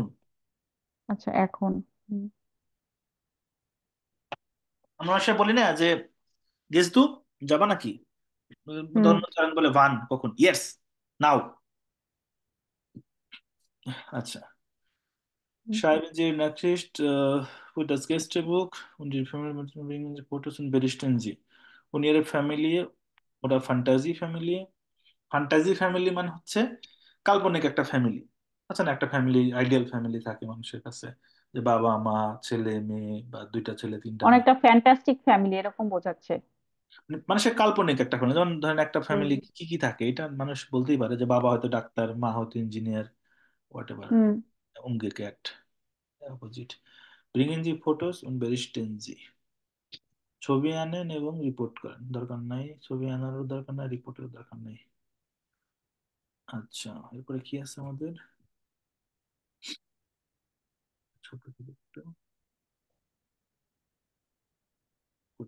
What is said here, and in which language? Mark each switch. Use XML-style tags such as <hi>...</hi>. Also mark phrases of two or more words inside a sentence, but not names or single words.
<bn>আচ্ছা এখন। হুম আমরা সে বলি না যে গেছতু, যাবা নাকি, হুম ধন্য চারণ বলে ভান কখন, ইয়েটস নাও। আচ্ছা, হুম।</bn> <de>Schreiben Sie Nachricht für das Gästebuch und die Familie bringen Sie Fotos und berichten Sie. Und Ihre Familie oder Fantasy Familie,</de> <en>fantasy family</en> <bn>মানে হচ্ছে কাল্পনিক একটা ফ্যামিলি। আচ্ছা না, একটা ফ্যামিলি,</bn> <en>ideal family</en> <bn>থাকে মানুষের কাছে, যে বাবা মা ছেলে মেয়ে বা দুইটা ছেলে তিনটা মেয়ে। অনেকটা</bn> <en>fantastic family</en> <bn>এরকম বোঝাচ্ছে। মানে মানুষের কাল্পনিক একটা ফ্যামিলি, যেমন ধরেন একটা হুম ফ্যামিলি কি কি থাকে, এটা মানুষ বলতেই পারে যে বাবা হয়তো ডাক্তার, মা হয়তো ইঞ্জিনিয়ার,</bn> <en>what ever,</en> <bn>হুম</bn> <de>umgekehrt, অপোজিট। bring Sie Fotos und berichten Sie,</de> <bn>ছবি আনেন এবং রিপোর্ট করেন, দরকার নাই ছবি আনারও দরকার নাই, রিপোর্টের দরকার নেই। আচ্ছা এরপরে কি আছে আমাদের, ছোট করে একটু good।</bn>